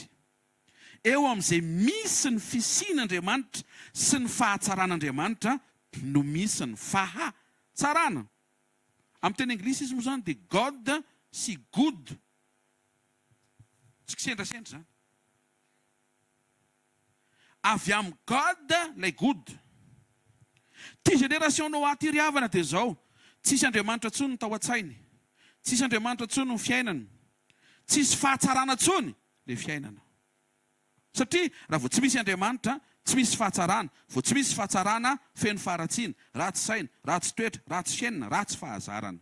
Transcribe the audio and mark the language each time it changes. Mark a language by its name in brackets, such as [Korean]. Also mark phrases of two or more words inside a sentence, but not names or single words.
[Malagasy] Eo amin'izay misy ny fisian'Andriamanitra sy ny fahatsaran'Andriamanitra no misy ny fahatsarana. Amin'ny teny anglisy izy moa zany dia God sy good. Tsy kisendrasendra zany. Avy amin'ny God lay good. Ty génération Noa ty ry havana dia zao, tsisy Andriamanitra intsony ny tao an-tsainy, tsisy Andriamanitra intsony ny fiainana, tsisy fahatsarana intsony le fiainana. Satria raha vao tsy misy Andriamanitra, tsy misy fahatsarana, vao tsy misy fahatsarana, feno faharatsiana, ratsy saina, ratsy toetra, ratsy fiainana, ratsy fahazarana.